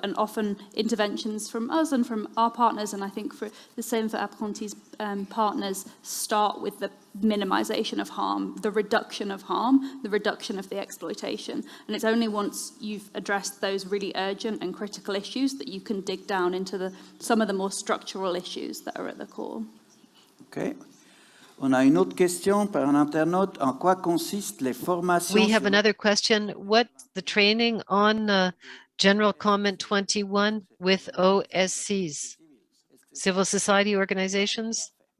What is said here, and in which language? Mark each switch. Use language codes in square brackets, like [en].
[en] And often interventions from us and from our partners, and I think for the same for Apprentis partners, start with the minimization of harm, the reduction of harm, the reduction of the exploitation. And it's only once you've addressed those really urgent and critical issues that you can dig down into some of the more structural issues that are at the core. Okay. [fr] On a une autre question par un internaute. En quoi consistent les formations? [en] We have another question. What's the training on General Comment 21 with OSCs, civil society organizations?